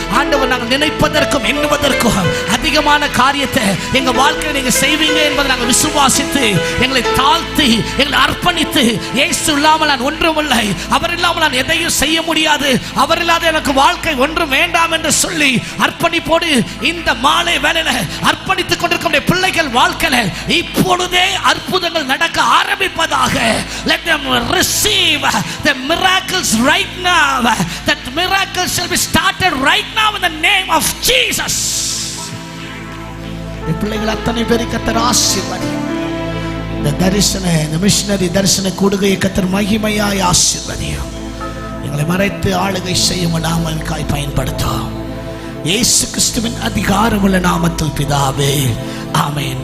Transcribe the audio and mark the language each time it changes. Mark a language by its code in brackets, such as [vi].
[ta] ஆண்டவர், நாங்கள் நினைப்பதற்கும் எண்ணுவதற்கும் அதிகமான காரியத்தை எங்க வாழ்க்கையில் நீங்க செய்வீங்க என்பதை நாங்கள் விசுவாசித்து எங்களை தாழ்த்தி எங்களை அர்ப்பணித்து, இயேசு இல்லாமல் நான் ஒன்றுமில்லை, அவர் இல்லாமல் நான் எதையும் செய்ய முடியாது, அவர் இல்லாத எனக்கு வாழ்க்கை ஒன்றும் வேண்டாம் என்று சொல்லி அர்ப்பணிப்போடு இந்த மாலை வேளையில அர்ப்பணித்துக் கொண்டிருக்கும் பிள்ளைகள் வாழ்க்கையில இப்பொழுதே அற்புதங்கள் நடக்க ஆரம்பிப்பதாக. [en] Let them receive the miracles right now. That miracles shall be started right now in the name of Jesus. [ta] பிள்ளைகள் அத்தனை பேரை கர்த்தர் ஆசீர்வதியும். இந்த தரிசன, இந்த மிஷனரி தரிசன கூடுகையை கர்த்தர் மகிமையாய் ஆசீர்வதியும். எங்களை மறைத்து ஆளுகை செய்யும் நாமக்காய் பயன்படுத்தும். இயேசு கிறிஸ்துவின் அதிகாரமுள்ள நாமத்தில் பிதாவே, ஆமென்.